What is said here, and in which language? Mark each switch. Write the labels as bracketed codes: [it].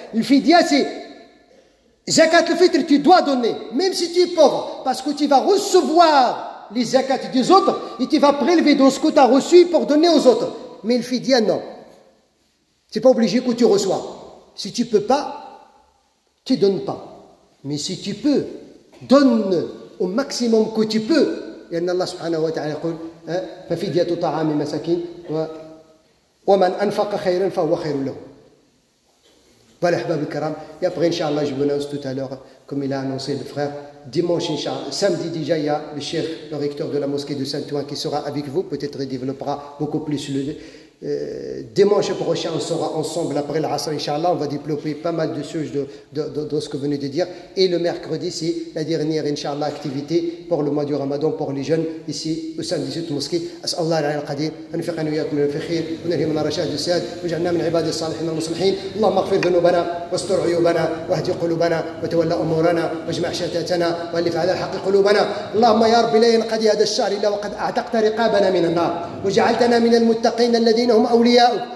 [fr] Le fidya, c'est zakat, le fitra, tu dois donner, même si tu es pauvre, parce que tu vas recevoir les zakats des autres et tu vas prélever dans ce que tu as reçu pour donner aux autres. Mais le fidya, non. Ce n'est pas obligé que tu reçois. Si tu ne peux pas, tu ne donnes pas. Mais si tu peux, donne au maximum que tu peux. Et Allah subhanahu wa ta'ala dit [ar] فَفِدْيَةُ طَعَامِ مَسَاكِينَ وَمَنْ أَنْفَقَ خَيْرًا فَهُوَ خَيْرٌ لَهُ. [fr] Voilà, [ar] ahbab al-karam. [fr] Et après, Inch'Allah, je vous annonce tout à l'heure, comme il a annoncé le frère, dimanche, Inch'Allah, samedi déjà, il y a le cheikh, le recteur de la mosquée de Saint-Ouen qui sera avec vous. Peut-être il développera beaucoup plus le... dimanche prochain, on sera ensemble après l'Asr, Inch'Allah. On va développer pas mal de choses de ce que vous venez de dire. Et le mercredi, c'est la dernière, Inch'Allah, activité pour le mois du Ramadan, pour les jeunes, ici au sein de cette mosquée. [ar] أسأل الله العلي القدير أن يوفقنا وإياكم من الخير ونلهمنا رشاد الساد واجعلنا من عباد الصالحين المصلحين. اللهم اغفر ذنوبنا واستر عيوبنا واهد قلوبنا وتولى أمورنا واجمع شتاتنا والف على الحق قلوبنا. اللهم يا رب لا ينقضي هذا الشهر إلا وقد أعتقت رقابنا من النار وجعلتنا من المتقين الذين هم أولياؤك